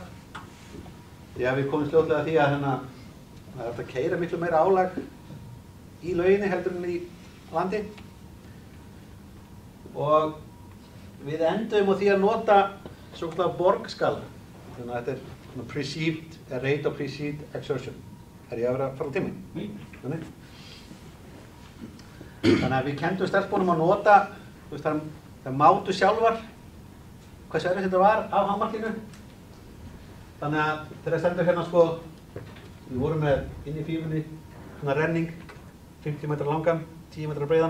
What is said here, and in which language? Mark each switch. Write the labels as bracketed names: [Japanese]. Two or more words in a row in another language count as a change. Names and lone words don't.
[Icelandic] Já, við komum fljótlega að því að það er að keyra miklu meira álag í lauginni heldur en í landi. Og við endum á því að nota svokallaða Borg-skala. Þannig að þetta er [English] perceived, rate of perceived exertion. [Icelandic] Er ég að vera að fara á tíma? Þannig að við kenndum stelpunum að nota, það mátu sjálfar hversu erfitt þetta var á hámarkinu. Þannig að þegar stendur hérna við vorum með inn í fífunni svona renning, 50 metrar langan, 10 metrar breiðan.